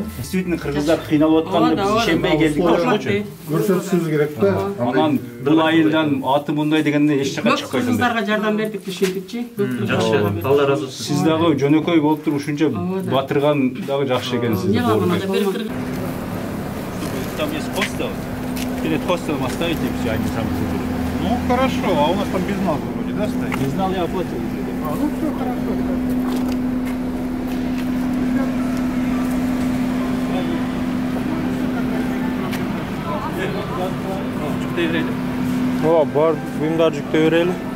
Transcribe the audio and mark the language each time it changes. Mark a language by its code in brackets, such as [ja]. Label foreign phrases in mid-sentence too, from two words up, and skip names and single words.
[ky] Действительно кыргыздар кыйналып атканда биз ишенбей келдик ошончу. Көрсөтүшүбүз керек да. Анан бул айылдан аты мындай дегенде эч жака Көп чыкпайт. кыргыздарга жардам бердик дешетикчи. Жакшы, Алла разы болсун. Сиз дагы жөнөкөй болуп туруп ушунча батырган дагы жакшы экенсиз. Не калган анда бир кыргыз. [ru] Там есть хостел. Перед хостелом оставите и все, они сами заберут. Ну хорошо, а у нас там без нас вроде, да, стоит? Не знал, я оплатил. Ну все хорошо. [ky] Жүктөй берели. Бар буюмдар жүктөй берели.